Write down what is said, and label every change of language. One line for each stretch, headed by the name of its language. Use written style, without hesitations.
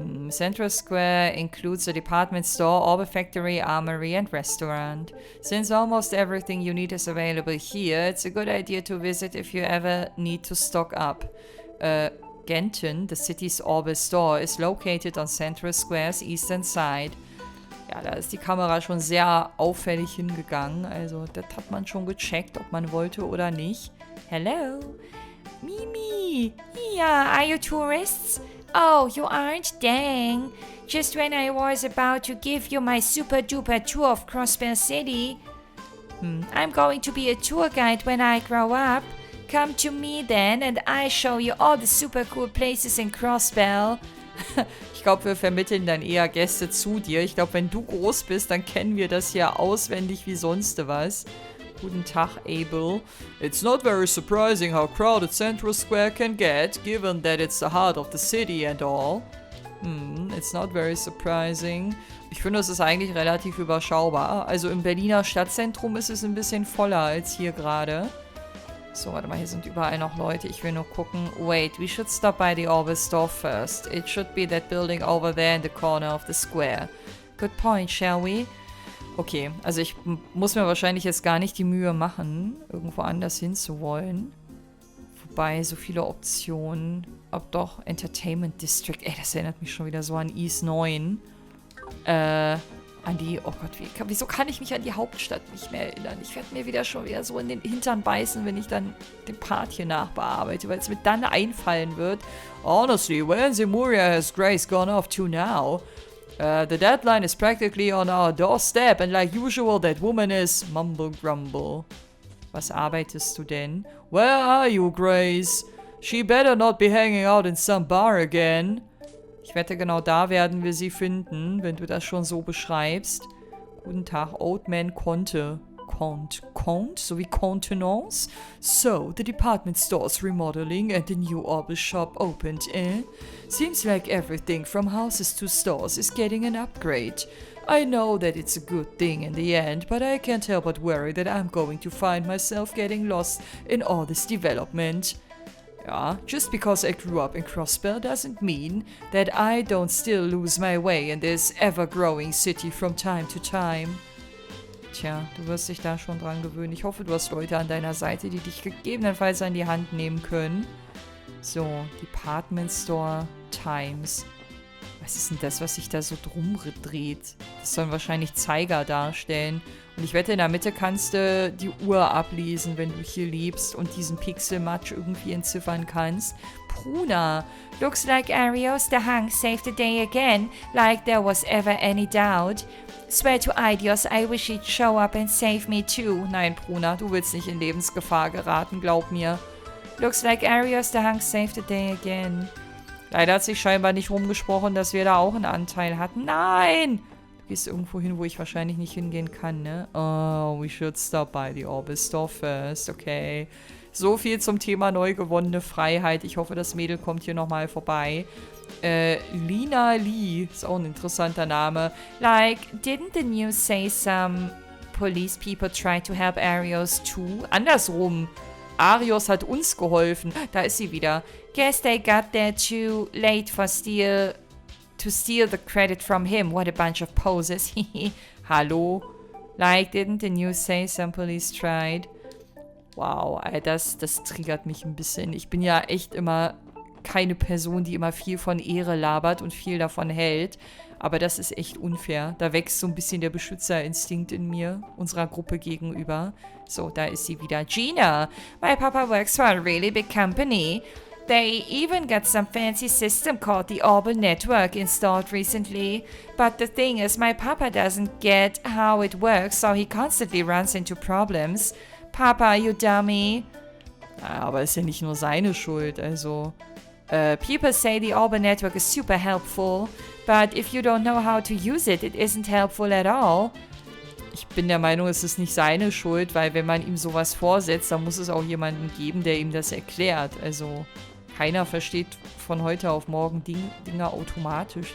English: Central Square includes a department store, Orbital Factory, armory, and restaurant. Since almost everything you need is available here, it's a good idea to visit if you ever need to stock up. Genton, the city's Orbital store, is located on Central Square's eastern side.
German: Ja, da ist die Kamera schon sehr auffällig hingegangen. Also, das hat man schon gecheckt, ob man wollte oder nicht.
English: Hello? Mimi! Yeah, are you tourists? Oh, you aren't? Dang. Just when I was about to give you my super duper tour of Crossbell City. I'm going to be a tour guide when I grow up. Come to me then and I show you all the super cool places in Crossbell.
German: Ich glaube, wir vermitteln dann eher Gäste zu dir. Ich glaube, wenn du groß bist, dann kennen wir das hier auswendig wie sonst was. Guten Tag, Abel.
English: It's not very surprising how crowded Central Square can get, given that it's the heart of the city and all. It's not very surprising.
German: Ich finde, es ist eigentlich relativ überschaubar. Also im Berliner Stadtzentrum ist es ein bisschen voller als hier gerade. So, warte mal, hier sind überall noch Leute. Ich will nur gucken.
English: Wait, we should stop by the Orbis store first. It should be that building over there in the corner of the square. Good point, shall we?
German: Okay, also ich muss mir wahrscheinlich jetzt gar nicht die Mühe machen, irgendwo anders hinzuwollen. Wobei, so viele Optionen. Ob doch, Entertainment District. Ey, das erinnert mich schon wieder so an IS 9. An die, oh Gott, wieso kann ich mich an die Hauptstadt nicht mehr erinnern? Ich werde mir schon wieder so in den Hintern beißen, wenn ich dann den Part hier nachbearbeite, weil es mir dann einfallen wird.
English: Honestly, where in Zemuria has Grace gone off to now? The deadline is practically on our doorstep and like usual that woman is mumble grumble.
German: Was arbeitest du denn?
English: Where are you, Grace? She better not be hanging out in some bar again.
German: Ich wette, genau da werden wir sie finden, wenn du das schon so beschreibst. Guten Tag, Old Man Conte. Conte? Sowie Contenance?
English: So, the department store's remodeling and the new Orbis shop opened, eh? Seems like everything from houses to stores is getting an upgrade. I know that it's a good thing in the end, but I can't help but worry that I'm going to find myself getting lost in all this development. Ja, just because I grew up in Crossbell doesn't mean that I don't still lose my way in this ever-growing city from time to time.
German: Tja, du wirst dich da schon dran gewöhnen. Ich hoffe, du hast Leute an deiner Seite, die dich gegebenenfalls an die Hand nehmen können.
English: So, Department Store Times.
German: Was ist denn das, was sich da so drum dreht? Das sollen wahrscheinlich Zeiger darstellen. Und ich wette, in der Mitte kannst du die Uhr ablesen, wenn du hier lebst und diesen Pixelmatsch irgendwie entziffern kannst. Pruna.
English: Looks like Arios the Hunk saved the day again, like there was ever any doubt. Swear to Idios, I wish he'd show up and save me too.
German: Nein, Pruna, du willst nicht in Lebensgefahr geraten, glaub mir.
English: Looks like Arios the Hunk saved the day again.
German: Leider hat sich scheinbar nicht rumgesprochen, dass wir da auch einen Anteil hatten. Nein! Du gehst irgendwo hin, wo ich wahrscheinlich nicht hingehen kann, ne?
English: Oh, we should stop by the Orbis store first, okay.
German: So viel zum Thema neu gewonnene Freiheit. Ich hoffe, das Mädel kommt hier nochmal vorbei. Lina Lee, ist auch ein interessanter Name.
English: Like, didn't the news say some police people tried to help Arios too?
German: Andersrum. Arios hat uns geholfen. Da ist sie wieder.
English: Guess they got there too late to steal the credit from him. What a bunch of posers.
German: Hallo?
English: Like, didn't the news say some police tried?
German: Wow, das triggert mich ein bisschen. Ich bin ja echt immer keine Person, die immer viel von Ehre labert und viel davon hält. Aber das ist echt unfair. Da wächst so ein bisschen der Beschützerinstinkt in mir, unserer Gruppe gegenüber. So, da ist sie wieder.
English: Gina, my papa works for a really big company. They even got some fancy system called the Orbital Network installed recently. But the thing is, my papa doesn't get how it works, so he constantly runs into problems. Papa, you dummy.
German: Aber ist ja nicht nur seine Schuld, also...
English: People say the Orbital Network is super helpful, but if you don't know how to use it, it isn't helpful at all.
German: Ich bin der Meinung, es ist nicht seine Schuld, weil wenn man ihm sowas vorsetzt, dann muss es auch jemanden geben, der ihm das erklärt. Also keiner versteht von heute auf morgen Dinge automatisch.